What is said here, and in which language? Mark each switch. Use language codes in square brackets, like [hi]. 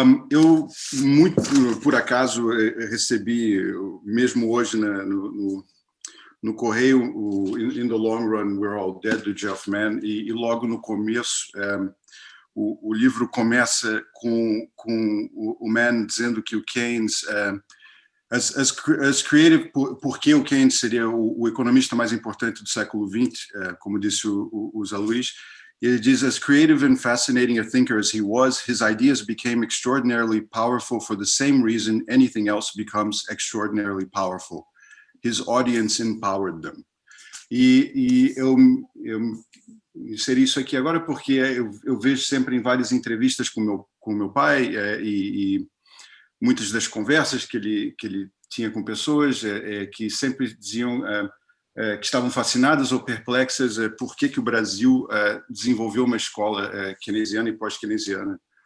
[pt] Eu, muito por acaso, recebi, mesmo hoje no correio, o In the Long Run, We're All Dead, do Geoff Mann, e logo no começo o livro começa com o Mann dizendo que o Keynes... [en] As creative, [pt] porque o Keynes seria o economista mais importante do século XX, como disse o Zé Luiz, ele diz, [en] as creative and fascinating a thinker as he was, his ideas became extraordinarily powerful for the same reason anything else becomes extraordinarily powerful. His audience empowered them. [pt] E eu inseri isso aqui agora porque eu vejo sempre em várias entrevistas com meu pai e muitas das conversas que ele tinha com pessoas que sempre diziam que estavam fascinadas ou perplexas por que o Brasil desenvolveu uma escola keynesiana e pós-keynesiana